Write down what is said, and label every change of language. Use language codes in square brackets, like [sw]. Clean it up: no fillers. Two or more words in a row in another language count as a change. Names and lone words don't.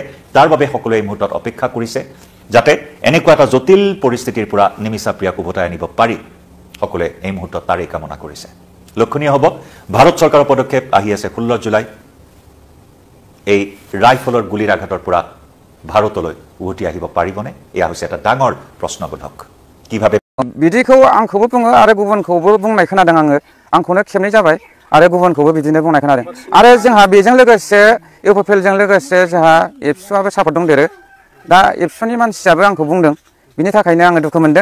[as] তাৰ বাবে সকলোৱে এই মুহূৰ্তত অপেক্ষা কৰিছে যাতে এনেকুৱা এটা জটিল পৰিস্থিতিৰ পৰা নিমিষা প্ৰিয়াক উভতাই আনিব পাৰি। সকলোৱে এই মুহূৰ্তত তাৰেই কামনা কৰিছে। লক্ষণীয় হ'ব ভাৰত চৰকাৰৰ পদক্ষেপ আহি আছে 16 জুলাই। এই রাইফলৰ গুলিৰ আঘাতৰ পৰা ভাৰতলৈ উভতি আহিব পাৰিবনে? এয়া হৈছে এটা ডাঙৰ প্ৰশ্নবোধক। কিভাবে [brx] बिदिखौ आंखौबो बुङो आरो गुबुनखौबो बुंनाय खोनादों आंखौनो खेबनै जाबाय आरो गुबुनखौबो बिदिनो बुंनाय खोनादों। आरो जोंहा बेजों लोगोसे इउपिपिएलजों लोगोसे जोंहा एबसुआबो सापर्ट दंदेरो। दा एबसुनि मानसियाबो आंखौ बुंदों, बिनि थाखायनो आङो दुखु मोनदों।